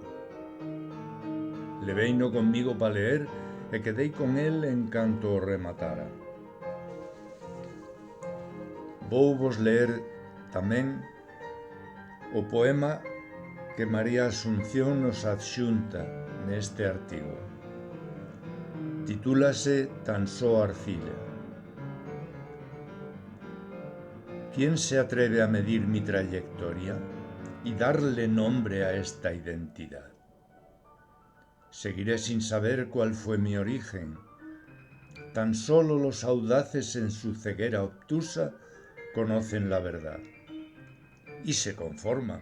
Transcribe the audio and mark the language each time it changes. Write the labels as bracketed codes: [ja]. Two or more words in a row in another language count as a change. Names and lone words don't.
[gl] Leveino conmigo pa ler e quedei con el en canto o rematara. Vou vos ler tamén o poema que María Asunción nos adxunta neste artigo. Titúlase Tan só arcilla. [es] ¿Quién se atreve a medir mi trayectoria y darle nombre a esta identidad? Seguiré sin saber cuál fue mi origen. Tan solo los audaces en su ceguera obtusa conocen la verdad y se conforman.